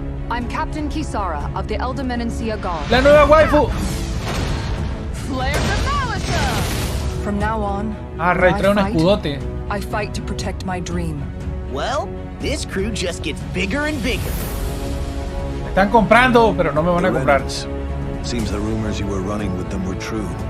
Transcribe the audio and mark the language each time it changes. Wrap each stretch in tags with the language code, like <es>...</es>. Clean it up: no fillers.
<en>I'm Captain Kisara of the Elder Menancia Guard.</en> <es>La nueva waifu.</es> <en>Flare the Malika! From now on,</en> <es>Rey, trae un escudote.</es> <en>I fight to protect my dream. Well, this crew just gets bigger and bigger.</en> <es>Me están comprando, pero no me van a comprar.</es> <en>Seems the rumors you were running with them were true.</en>